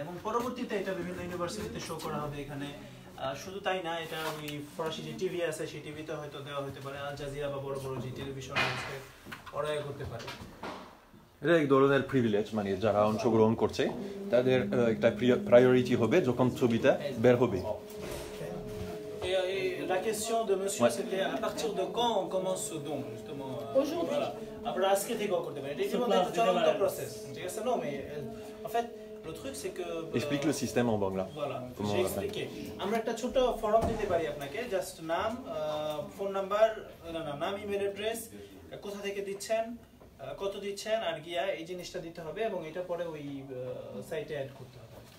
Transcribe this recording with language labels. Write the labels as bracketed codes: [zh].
[bn] এবং পরবর্তীতে এটা বিভিন্ন ইউনিভার্সিটিতে শো করা হবে এখানে। শুধু তাই না, এটা ওই ফরাসি যে টিভি আছে সেই টিভিতে হয়তো দেওয়া হতে পারে, আল জাজিরা বা বড় বড় যে টেলিভিশন আছে ওরা করতে পারে। এটা এক ধরনের প্রিভিলেজ, মানে যারা অংশগ্রহণ করছে তাদের একটা প্রায়োরিটি হবে যখন ছবিটা বের হবে। [fr] la question de monsieur, c'était à partir de quand on commence ce don, justement. Aujourd'hui. Voilà. Après, [bn] আজকে থেকে করতে পারে। এটা জীবনে একটা চলন্ত process. ঠিক আছে? [fr] Non, mais en fait, le truc c'est que Explique le système en bangla. Voilà, Comment j'ai on l'appelle. expliqué. [bn] আমরা একটা ছোট ফর্ম দিতে পারি আপনাকে, জাস্ট নাম, ফোন নাম্বার, নাম, ইমেল অ্যাড্রেস, কোথা থেকে দিচ্ছেন, কত দিচ্ছেন আর গিয়া এই জিনিসটা দিতে হবে এবং এটা পরে ওই সাইটে অ্যাড করতে হবে।